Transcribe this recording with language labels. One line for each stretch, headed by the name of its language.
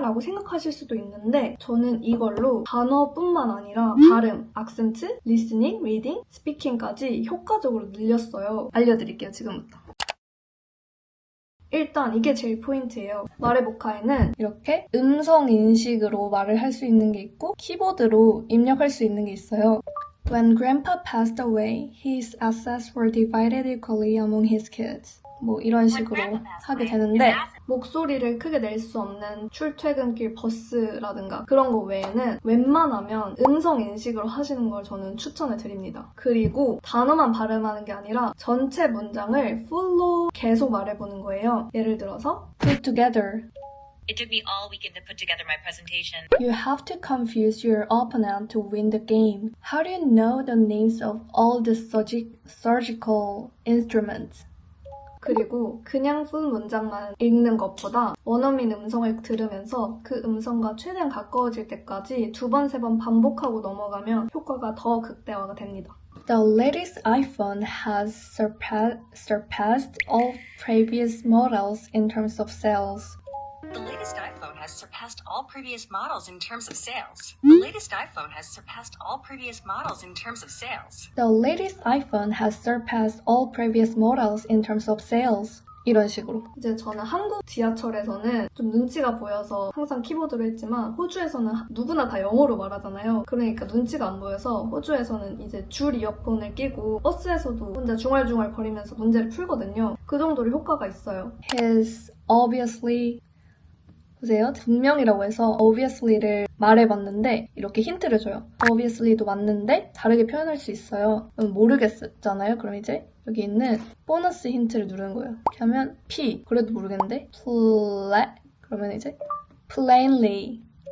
Korean: 라고 생각하실 수도 있는데 저는 이걸로 단어뿐만 아니라 발음, 악센트, 리스닝, 리딩, 스피킹까지 효과적으로 늘렸어요. 알려드릴게요, 지금부터. 일단 이게 제일 포인트예요. 말해볼까에는 이렇게 음성 인식으로 말을 할 수 있는 게 있고 키보드로 입력할 수 있는 게 있어요.
English: When Grandpa passed away, his assets were divided equally among his kids.
Korean: 뭐 이런 식으로 하게 되는데 목소리를 크게 낼 수 없는 출퇴근길 버스라든가 그런 거 외에는 웬만하면 음성 인식으로 하시는 걸 저는 추천을 드립니다. 그리고 단어만 발음하는 게 아니라 전체 문장을 풀로 계속 말해보는 거예요. 예를 들어서 put together
English: It took me all weekend to put together my presentation. You have to confuse your opponent to win the game. How do you know the names of all the surgical instruments?
Korean: 그리고 그냥 쓴 문장만 읽는 것보다 원어민 음성을 들으면서 그 음성과 최대한 가까워질 때까지 2번, 3번 반복하고 넘어가면 효과가 더 극대화가 됩니다.
English: The latest iPhone has surpassed all previous models in terms of sales. The latest iPhone has surpassed all previous models in terms of sales. The latest iPhone has surpassed all previous models in terms of sales. The latest iPhone has surpassed all previous models in terms of sales.
Korean: 이런 식으로. 이제 저는 한국 지하철에서는 좀 눈치가 보여서 항상 키보드로 했지만 호주에서는 누구나 다 영어로 말하잖아요. 그러니까 눈치가 안 보여서 호주에서는 이제 줄 이어폰을 끼고 버스에서도 혼자 중얼중얼 거리면서 문제를 풀거든요. 그 정도로 효과가 있어요.
English: His obviously
Korean: 보세요. 분명이라고 해서 obviously를 말해봤는데 이렇게 힌트를 줘요. obviously도 맞는데 다르게 표현할 수 있어요. 모르겠잖아요. 그럼 이제 여기 있는 보너스 힌트를 누르는 거예요. 이렇게 하면 P. 그래도 모르겠는데 그러면 이제 plainly.